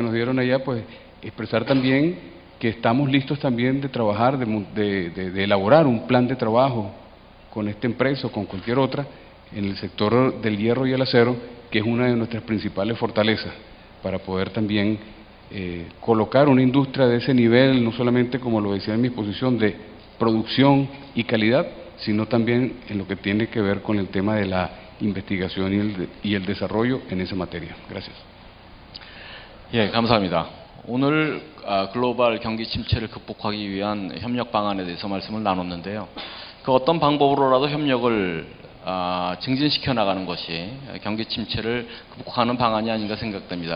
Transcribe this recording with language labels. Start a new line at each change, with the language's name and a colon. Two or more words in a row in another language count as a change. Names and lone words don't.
Spanish: nos dieron allá, pues expresar también que estamos listos también de trabajar, de elaborar un plan de trabajo con esta empresa o con cualquier otra en el sector del hierro y el acero, que es una de nuestras principales fortalezas, para poder también colocar una industria de ese nivel, no solamente, como lo decía en mi exposición, de producción y calidad, sino también en lo que tiene que ver con el tema de la investigación y el desarrollo en esa materia. Gracias.
Korean: 예, 감사합니다. 오늘 글로벌 경기 침체를 극복하기 위한 협력 방안에 대해서 말씀을 나눴는데요. 그 어떤 방법으로라도 협력을 증진시켜 나가는 것이 경기 침체를 극복하는 방안이 아닌가 생각됩니다.